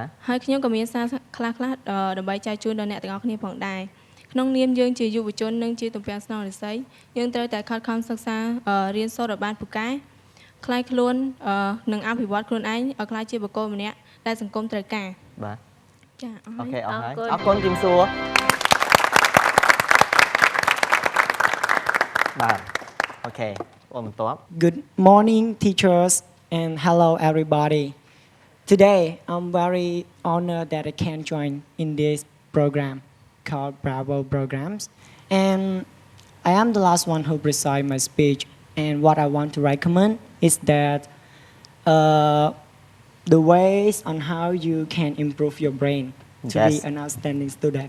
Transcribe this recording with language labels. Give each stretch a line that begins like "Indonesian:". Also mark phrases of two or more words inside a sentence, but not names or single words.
Khmer: ហើយខ្ញុំក៏មានសារខ្លះដើម្បីចែកជូនដល់អ្នកទាំងអស់គ្នាផងដែរក្នុងនាមយើងជាយុវជននិងជាទំពាំងស្នងរិស័យយើងត្រូវតែខិតខំសិក្សារៀនសូត្រឲ្យបានពូកែខ្លាយខ្លួននិងអភិវឌ្ឍខ្លួនឯងឲ្យក្លាយជាបុគ្គលម្នាក់ដែលសង្គមត្រូវការ បាទ ចា អូខេអរហើយអរគុណគឹមសួរបាទអូខេបងបន្ទាប់
English: Good morning teachers and hello everybody Today I'm very honored that I can join in this program called Bravo Programs and I am the last one who preside my speech and what I want to recommend is that the ways on how you can improve your brain to be an outstanding student.